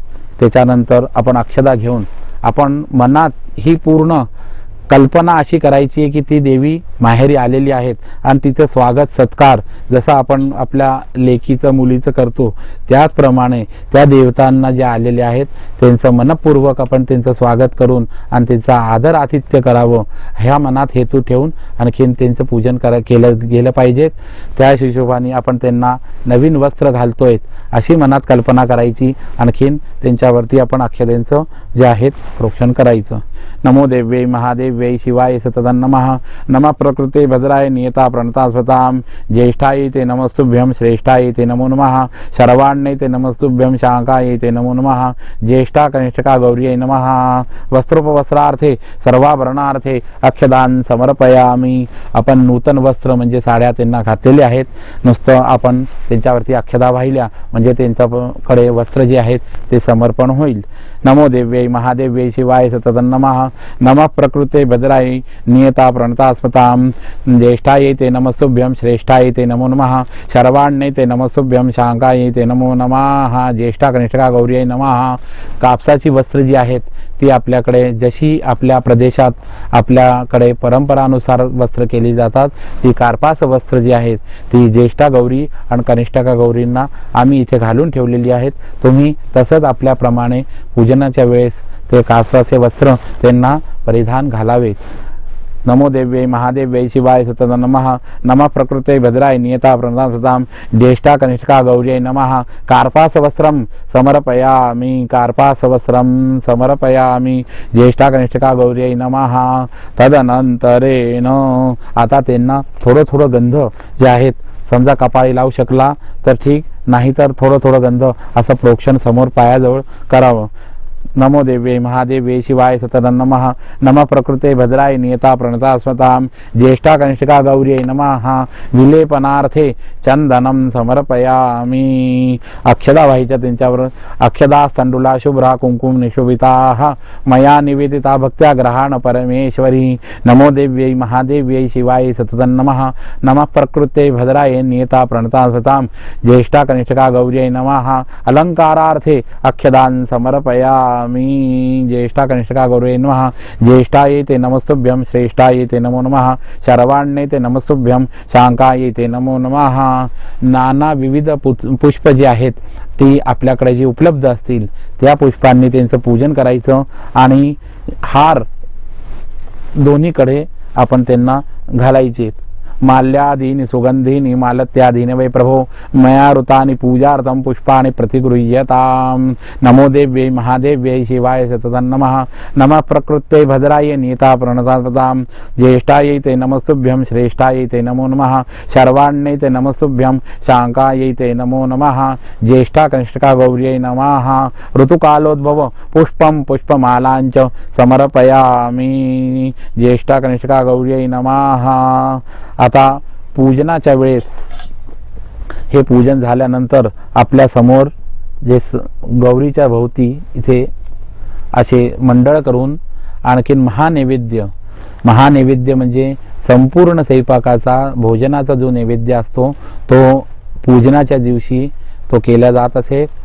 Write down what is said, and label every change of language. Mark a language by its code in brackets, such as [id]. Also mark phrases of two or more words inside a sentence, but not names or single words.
[mr] त्याच्यानंतर आपण अक्षता घेऊन आपण मनात ही पूर्ण कल्पना अशी करायची आहे की ती देवी माहेरी आलेली आहेत आणि तिचं स्वागत सत्कार जसं आपण आपल्या लेकीचं मुलीचं करतो त्याचप्रमाणे त्या देवतांना जे आलेले आहेत त्यांचं मनपूर्वक आपण त्यांचं स्वागत करून आणि त्यांचा आदर आतिथ्य करावं ह्या मनात हेतू ठेवून आणखीन त्यांचं पूजन केलं गेलं पाहिजे। त्या हिशोबाने आपण त्यांना नवीन वस्त्र घालतोय अशी मनात कल्पना करायची। आणखीन त्यांच्यावरती आपण अक्षतेंचं जे आहेत प्रोक्षण करायचं। [sa] नमो देव्यै महादेव्यै शिवाय सततं नमः। नमः प्रकृते भद्राय नियता प्रणता स्वतां। ज्येष्ठायै ते नमस्तुभ्यं, श्रेष्ठायै ते नमो नमः, शर्वाण्यै ते नमस्तुभ्यं, शांकायै ते नमो नमः। ज्येष्ठा कनिष्ठा गौर्यै नमः। वस्त्रोपवस्त्रार्थे सर्वाभरणार्थे अक्षदान समर्पयामि। [mr] आपण नूतन वस्त्र म्हणजे साड्या त्यांना घातलेले आहेत, नुसतं आपण त्यांच्यावरती अक्षदा वाहिल्या म्हणजे त्यांच्याकडे वस्त्र जे आहेत ते समर्पण होईल। [sa] नमो देव्यै महादेव्यै शिवाय सततं नमः। नमः प्रकृते भद्राय नियता प्रणता स्मतां। ज्येष्ठायै ते नमस्तुभ्यं, श्रेष्ठायै ते नमो नमः, शर्वाण्यै ते नमस्तुभ्यं, शांकायै ते नमो नमः। ज्येष्ठा कनिष्ठा गौर्यै नमः। [mr] कापसाची वस्त्र जी आहेत ती आपल्याकडे जशी आपल्या प्रदेशात आपल्याकडे परंपरानुसार वस्त्र केली जातात ती कार्पास वस्त्र जी आहेत ती ज्येष्ठा गौरी आणि कनिष्ठा गौरींना आम्ही इथे घालून ठेवलेली आहेत। तुम्ही तसंच आपल्याप्रमाणे पूजनाच्या वेळेस ते कापसाचे वस्त्र त्यांना परिधान घालावेत। [sa] नमो देव्यै महादेव्यै शिवाय सततं नमः। नमः प्रकृते भद्राय नियता प्रणता स्वतां। ज्येष्ठा कनिष्ठा गौर्यै नमः। कार्पासवस्त्रं समर्पयामि, कार्पासवस्त्रं समर्पयामि। ज्येष्ठा कनिष्ठा गौर्यै नमः। [mr] तदनंतरेण आता त्यांना थोडं थोडं गंध जे आहेत समजा कपाळी लावू शकला तर ठीक, नाहीतर थोडं थोडं गंध असं प्रोक्षण समोर पायाजवळ करावं। [sa] नमो देव्यै महादेव्यै शिवाय सततं नमः। नमः प्रकृते भद्राय नियता प्रणता स्मतां ज्येष्ठा कनिष्ठिका गौर्यै नमः। विलेपनार्थे चंदनं समर्पयामि। [mr] अक्षदा व्हायच्या त्यांच्यावर [sa] अक्षदा स्तंडुला शुभ्रा कुंकुम निशोभिताः मया निवेदिता भक्त्या ग्रहाण परमेश्वरी। नमो देव्यै महादेव्यै शिवाय सततं नमः। नमः प्रकृते भद्राय नियता प्रणता स्मतां ज्येष्ठा कनिष्ठिका गौर्यै नमः। अलंकारार्थे अक्षदान् समर्पयामि। ज्येष्ठा कनिष्ठिका गौर्यै नमः। ज्येष्ठायै ते नमस्तुभ्यं श्रेष्ठायै ते नमो नमः। शर्वाण्यै ते नमस्तुभ्यं शांकायै ते नमो नमः। [mr] नाना विविध पुष्प जे आहेत ती आपल्याकडे जी उपलब्ध असतील त्या पुष्पांनी त्यांचं पूजन करायचं आणि हार दोन्हीकडे आपण त्यांना घालायचे। [sa] माल्यादीनि सुगंधीनि मालत्यादीनि वै प्रभो मया ऋतानि पूजार्थं पुष्पाणि प्रतिगृह्यताम्। नमो देव्यै महादेव्यै शिवाय सततं नमः। नमः प्रकृत्यै भद्राय नियता प्रणतास्मतां ज्येष्ठायै ते नमस्तुभ्यं श्रेष्ठायै ते नमो नमः। शर्वाण्यै ते नमस्तुभ्यं शांकायै ते नमो नमः। ज्येष्ठा कनिष्ठिका गौर्यै नमः। ऋतुकालोद्भव पुष्पं पुष्पमालांच समर्पयामि। ज्येष्ठा कनिष्ठिका गौर्यै नमः। [mr] आता पूजनाच्या वेळेस हे पूजन झाल्यानंतर आपल्या समोर जे गौरीच्या भोवती इथे असे मंडळ करून आणखीन महानैवेद्य म्हणजे संपूर्ण स्वयंपाकाचा भोजनाचा जो नैवेद्य असतो तो पूजनाच्या दिवशी तो केला जात असे।